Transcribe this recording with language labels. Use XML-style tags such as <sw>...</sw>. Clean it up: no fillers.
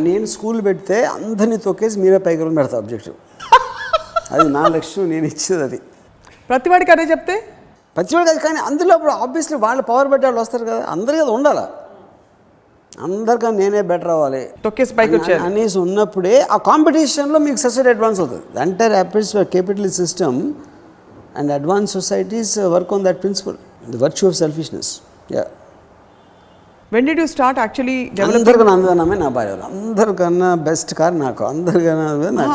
<te>నేను స్కూల్ పెడితే అందరినీ తొక్కేసి మీరే పైకి పెడతా ఆబ్జెక్టివ్, అది నా లక్ష్యం, నేను ఇచ్చేది అది. ప్రతివాడికి అదే చెప్తే ప్రతివాడికి అది, కానీ అందులో అప్పుడు ఆబ్వియస్లీ వాళ్ళు పవర్ పెట్టే వాళ్ళు వస్తారు కదా, అందరికీ అది ఉండాలి. అందరికన్నా నేనే బెటర్ అవ్వాలి, తొక్కేసి పైకి వచ్చారు అనేసి ఉన్నప్పుడే ఆ కాంపిటీషన్లో మీకు సొసైటీ అడ్వాన్స్ అవుతుంది.</te> <en>Entire capitalist system and advanced societies work on that principle, the virtue of selfishness. When did you start actually developing?</en> <te>అందరికన్నా అందమే నా భార్య, అందరికన్నా బెస్ట్ కార్ నాకు, అందరికన్నా</te>